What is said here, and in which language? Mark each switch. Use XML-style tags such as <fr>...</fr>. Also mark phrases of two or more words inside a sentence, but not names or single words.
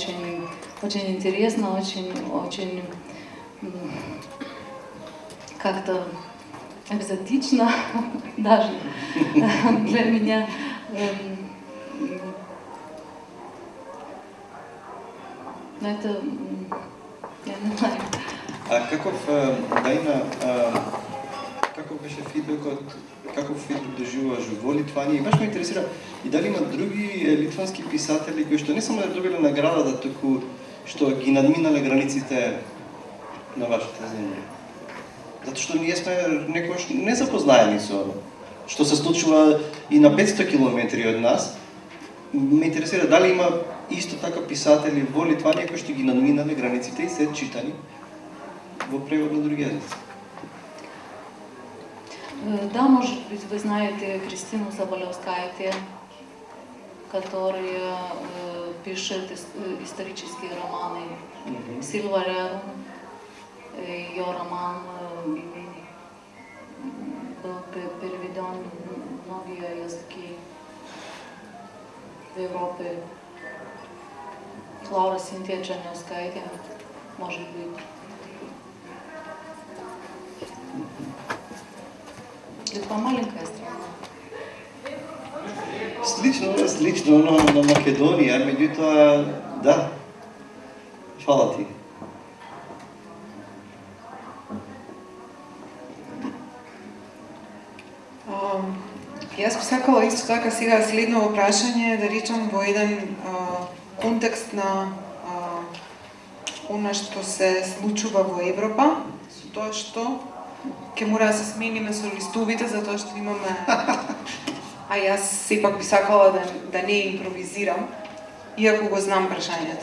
<ru>Это очень интересно, очень как-то экзотично даже для меня. Но это, я не знаю.</ru> <mk>А каков беше фидбекот, каков фидбек доживуваш во Литванија? И баш ме интересира и дали има други литвански писатели кои што не само да добиле наградата, туку што ги надминале границите на вашата земја. Затоа што ние сме некојаш незапознаени со што се случува и на 500 километри од нас. Ме интересира дали има исто така писатели во Литванија кои што ги надминале границите и се читани во превод на други езици.</mk> <ru>Да, может быть, вы знаете Кристину Заболевскайте, которая пишет исторические романы. Силва Рерум, ее роман был переведен в многие языки в Европе. Лаура Синтия Чернявскайте, может быть. Литва маленькая страна.</ru> <mk>Слично на Македонија, меѓутоа, да. Фала ти. Јас би сакала исто така сега следно прашање да речам во еден контекст на она што се случува во Европа, со тоа што ќе мора да се смениме со листовите затоа што имаме а јас сепак би сакала да не импровизирам, иако го знам прашањето.</mk>